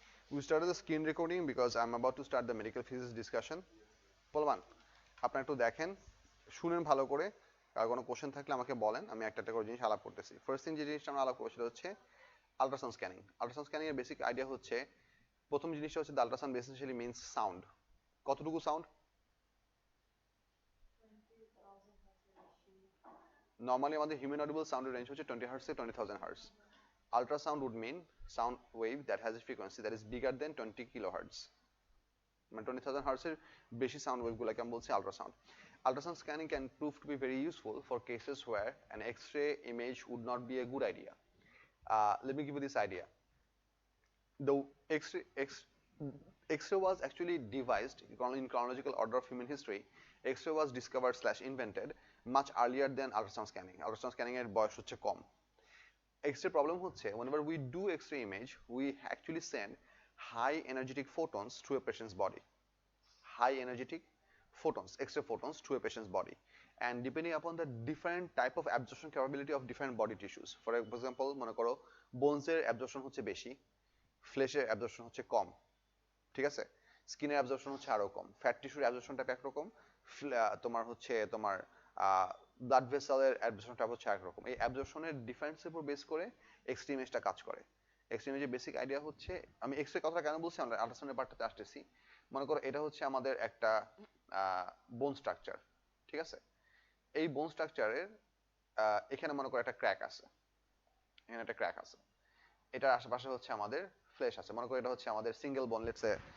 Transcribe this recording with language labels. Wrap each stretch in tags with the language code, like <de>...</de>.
<en>We started the screen recording because I'm about to start the medical physics discussion.</en> <bn>বলবান আপনারা একটু দেখেন শুনেন ভালো করে আর কোনো কোশ্চেন থাকলে আমাকে বলেন আমি একটা একটা করে জিনিস আলাপ করতেছি ফার্স্ট থিং যে জিনিসটা আমরা আলাপ করব সেটা হচ্ছে আল্ট্রাসাউন্ড স্ক্যানিং আল্ট্রাসাউন্ড স্ক্যানিং এর বেসিক আইডিয়া হচ্ছে প্রথম জিনিসটা হচ্ছে</bn> <en>the ultrasound basically means sound</en> <bn>কতটুকু সাউন্ড নরমালি আমাদের হিউম্যান অডিবল সাউন্ডের রেঞ্জ হচ্ছে 20 হার্টজ থেকে 20,000 hertz</bn> <en>ultrasound would mean sound wave that has a frequency that is bigger than 20 kilohertz</en> <bn>মানে 20,000 hertz এর বেশি সাউন্ড ওয়েভ গুলোকে আমরা বলছি ultrasound</bn> <en>ultrasound scanning can prove to be very useful for cases where an x-ray image would not be a good idea. Let me give you this idea. The X-ray was actually devised in chronological order of human history. X-ray was discovered / invented much earlier than ultrasound scanning.</en> <bn>Ultrasound scanning এর বয়স হচ্ছে কম।</bn> <en>X-ray problem হচ্ছে whenever we do X-ray image, we actually send high energetic photons through a patient's body. High energetic photons, X-ray photons through a patient's body. And depending upon the different type of absorption capability of different body tissues.</en> <bn>For example, মনে করো bones এর absorption হচ্ছে বেশি, flesh এর absorption হচ্ছে কম। ঠিক আছে? Skin এর absorption হচ্ছে আরো কম। Fat tissue এর absorption টা একরকম, তোমার হচ্ছে তোমার ব্লাড ভেসেলের অ্যাবজর্পশনটা হচ্ছে একরকম এই অ্যাবজর্পশনের ডিফারেন্সের উপর বেস করে এক্সট্রিম ইমেজটা কাজ করে এক্সট্রিম ইমেজের বেসিক আইডিয়া হচ্ছে আমি এক্সরে কথাটা কেন বলছি আমরা আল্ট্রাসাউন্ডের পার্টটাতে আসতেছি মনে করো এটা হচ্ছে আমাদের একটা বোন স্ট্রাকচার ঠিক আছে এই বোন স্ট্রাকচারের এখানে মনে করো একটা ক্র্যাক আছে এখানে একটা ক্র্যাক আছে এটার আশেপাশে হচ্ছে আমাদের ফ্লেশ আছে মনে করো এটা হচ্ছে আমাদের সিঙ্গেল বোন</bn> <en>let's say</en>